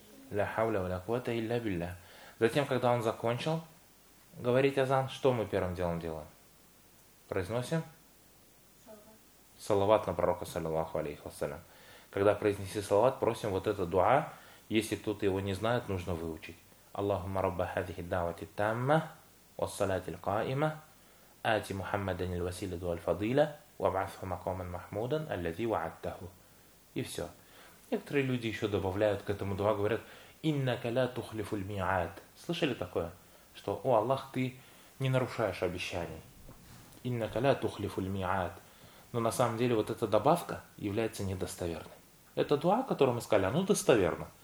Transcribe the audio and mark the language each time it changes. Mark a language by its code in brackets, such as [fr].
[ar] «Ля хавля ва ля кута илля билля». [ru] Затем, когда он закончил говорить азан, что мы первым делом делаем? Произносим? Салават. Салават на пророка, саллиллаху алейхи вассалям. Когда произнеси салават, просим вот это дуа. Если кто-то его не знает, нужно выучить. [ar] اللهم رب هذه الدعوة التامة والصلاة القائمة، آت محمدا الوسيلة والفضيلة وابعثه مقاما محمودا الذي وعدته. [ru] И все. Некоторые люди еще добавляют к этому дуа, говорят: [ar] «Иннака ля тухлифу ль-ми'ад». [ru] Слышали такое? Что, о Аллах, ты не нарушаешь обещаний. [ar] «Иннака ля тухлифу ль-ми'ад». [ru] Но на самом деле вот эта добавка является недостоверной. Это дуа, которую мы сказали, оно достоверно.